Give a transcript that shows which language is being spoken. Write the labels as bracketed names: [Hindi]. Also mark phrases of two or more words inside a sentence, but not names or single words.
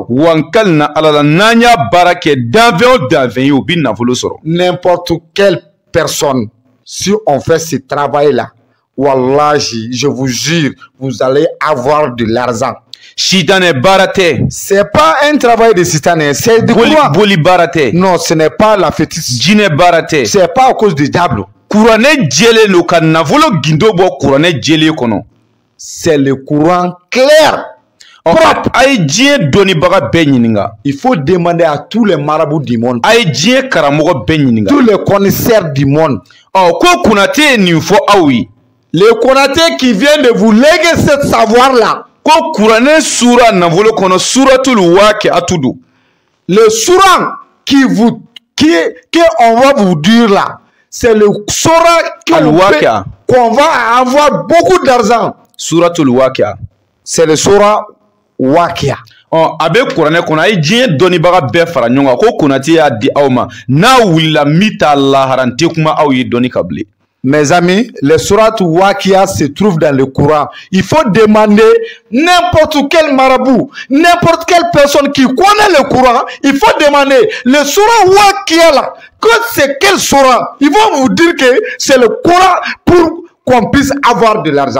[Bambara] Wankal na alala n'an y'a baara kɛ danfɛn o danfɛn ye o bɛ nafolo sɔrɔ. [French] N'importe quelle personne, si on fait ce travail-là, wallahi, je vous jure, vous allez avoir de l'argent. [Bambara] Sitanɛ baara tɛ. [French] C'est pas un travail de sitanɛ, c'est de quoi? [Bambara] Boli baara tɛ. [French] Non, ce n'est pas la fétiche. [Bambara] Jinɛ baara tɛ. [French] C'est pas à cause du diable. [Bambara] Kuranɛ jɛlen don ka nafolo gindo bɔ kuranɛ jɛlen kɔnɔ. [French] C'est le courant clair. Propre. [Bambara] A ye diɲɛ dɔnnibaga bɛɛ ɲininka. [French] Il faut demander à tous les marabouts du monde. [Bambara] A ye diɲɛ karamɔgɔ bɛɛ ɲininka. [French] Tous les connaisseurs du monde. [Bambara] Ko Konate ye nin fɔ aw ye. [French] Le Konate qui vient de vous léguer ce savoir-là. [Bambara] Ko kuranɛ sura nafolo kɔnɔ suratul waqi'atu don. [French] Le suran qu'on va vous dire là, c'est le suran qu'on va avoir beaucoup d'argent. Suratul waqi'a. C'est le suran waqi'a. [Bambara] A bɛ kuranɛ kɔnɔ a ye diɲɛ dɔnnibaga bɛɛ fara ɲɔgɔn kan ko Konate y'a di aw ma n'a wulila min t'a lahara n tɛ kuma aw ye dɔnni ka bilen. [French] Mes amis, le surat Waqi'a se trouve dans le Coran. Il faut demander n'importe quel marabout, n'importe quelle personne qui connaît le Coran, il faut demander le surat Waqi'a là, que c'est quel surat? Ils vont vous dire que c'est le Coran pour qu'on puisse avoir de l'argent.